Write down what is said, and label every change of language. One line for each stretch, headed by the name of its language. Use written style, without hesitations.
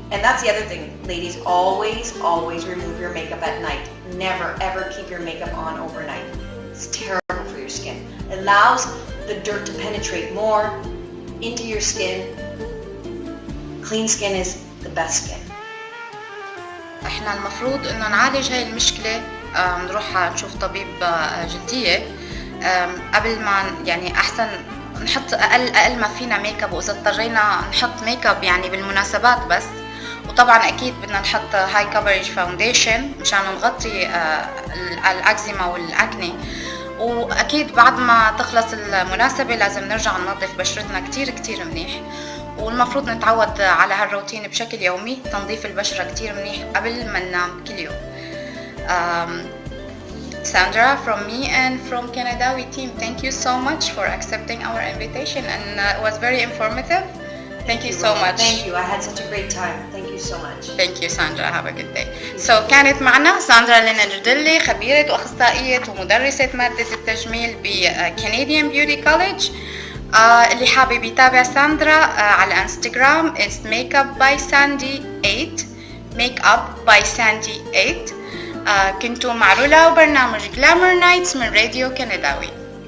English: And that's the other thing, ladies, always remove your makeup at night. Never, ever keep your makeup on overnight. It's terrible for your skin. It allows the dirt to penetrate more into your skin. Clean skin is the best skin.
Arabic: احنا المفروض انه نعالج هاي المشكلة، نروح نشوف طبيب جلدية قبل ما احسن نحط اقل ما فينا ميك اب، واذا اضطرينا نحط ميك اب بالمناسبات بس. وطبعا اكيد بدنا نحط هاي كفرج فاونديشن مشان نغطي الاكزيما والاكني. واكيد بعد ما تخلص المناسبة لازم نرجع ننظف بشرتنا كتير منيح. والمفروض نتعود على هالروتين بشكل يومي. تنظيف البشرة كتير منيح قبل ما ننام كل يوم.
English: Sandra, from me and from Kنداوى team, thank you so much for accepting our invitation, and it was very informative. Thank you so much. Thank you. I had such a great time. Thank you so much. Thank you Sandra. Have a good day.
Arabic: So كانت معنا ساندرا ليونارديلي، خبيرة وأخصائية ومدرسة مادة التجميل بكنديان بيوتي كوليدج. اللي حابب يتابع ساندرا على انستغرام
English: it's makeup by sandy 8
Arabic: makeup by sandy 8. كنتوا مع رولا وبرنامج Glamour Nights من راديو كنداوى.